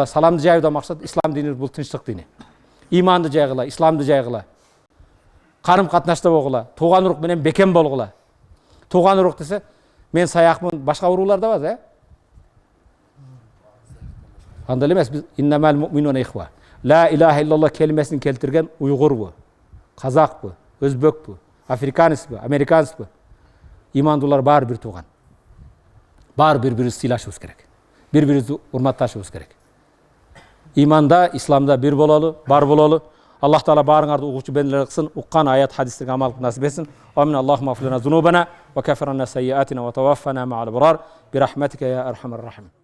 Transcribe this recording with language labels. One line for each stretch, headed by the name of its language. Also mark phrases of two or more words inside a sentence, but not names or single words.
Kyrgyz: Саламды жайуудан максат ислам дини бул тынчтык дини. Иманды жайгыла, исламды жайгыла. Карым-катнашта болгула, тууган урук менен бекем болгула. Тууган урук десе, мен саякмын, башка уруулар да бар, Андай эмес, биз
Arabic: إنما المؤمنون إخوة. لا إله إلا الله
Kyrgyz: келмесин келтирген уйгурбу, казакпы, өзбекпү, африканецпи, американецпи. Имандуулар баары бир тууган. Баары бири-бирибизди сыйлашыбыз керек. Бири-бирибизди урматташыбыз керек. Иманда, исламда бир бололу, бар бололу. Аллах Таала баарыңарды угуучу бендилер кылсын, уккан аят хадистерге амал кылып насип этсин.
Arabic: آمين. اللهم اغفر لنا ذنوبنا وكفر عنا سيئاتنا وتوفنا مع الأبرار برحمتك يا أرحم الراحمين.